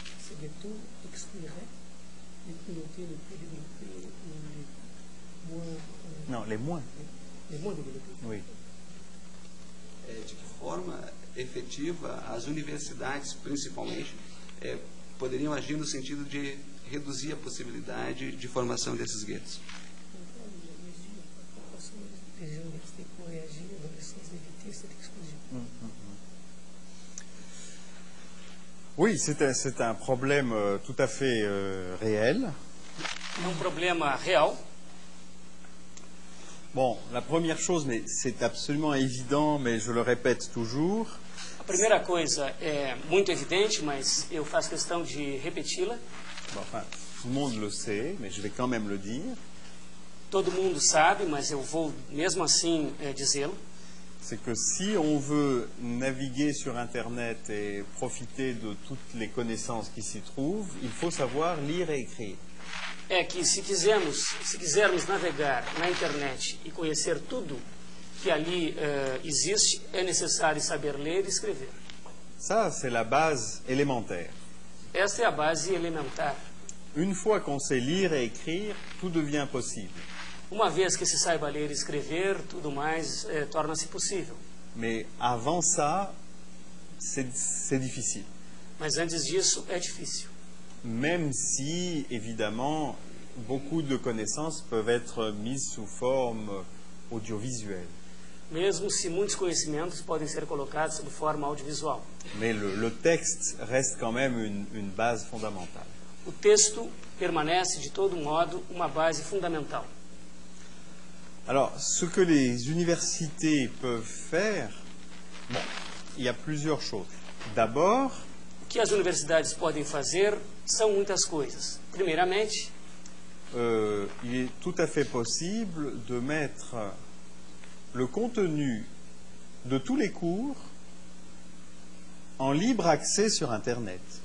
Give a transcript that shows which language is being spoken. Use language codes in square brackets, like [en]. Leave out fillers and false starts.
[fr] Ces ghettos excluiraient les communautés les plus développées ou Non, les moins. les moins développées. Oui. [pt] De que forma efetiva as universidades, principalmente, poderiam agir no sentido de reduzir a possibilidade de formação desses guetos? [fr] Les universités pourraient agir dans le sens Oui, c'est un problème tout à fait réel. [pt] É problema real. [fr] Bon, la première chose, mais c'est absolument évident, mais je le répète toujours, [pt] A primeira coisa é muito evidente, mas eu faço questão de repeti-la. [fr] bon, enfin, tout le monde le sait, mais je vais quand même le dire, [pt] Todo mundo sabe, mas eu vou mesmo assim dizê-lo. [fr] c'est que si on veut naviguer sur Internet et profiter de toutes les connaissances qui s'y trouvent, il faut savoir lire et écrire. [pt] É que se quisermos navegar na internet e conhecer tudo que ali existe, é necessário saber ler e escrever. [fr] Ça, c'est la base élémentaire. [pt] Esta é a base elementar. [fr] Une fois qu'on sait lire et écrire, tout devient possible. [pt] Uma vez que se saiba ler e escrever, tudo mais torna-se possível. [fr] Mais avant ça, c'est difficile. [pt] Mas antes disso, é difícil. [fr] Même si, évidemment, beaucoup de connaissances peuvent être mises sous forme audiovisuelle. [pt] Mesmo se muitos conhecimentos podem ser colocados sob forma audiovisual. [fr] Mais le texte reste quand même une base fondamentale. [pt] O texto permanece, de todo modo, uma base fundamental. [fr] Alors, ce que les universités peuvent faire, bon, il y a plusieurs choses. D'abord, [pt] O que as universidades podem fazer são muitas coisas. Primeiramente, [fr] il est tout à fait possible de mettre le contenu de tous les cours en libre accès sur Internet.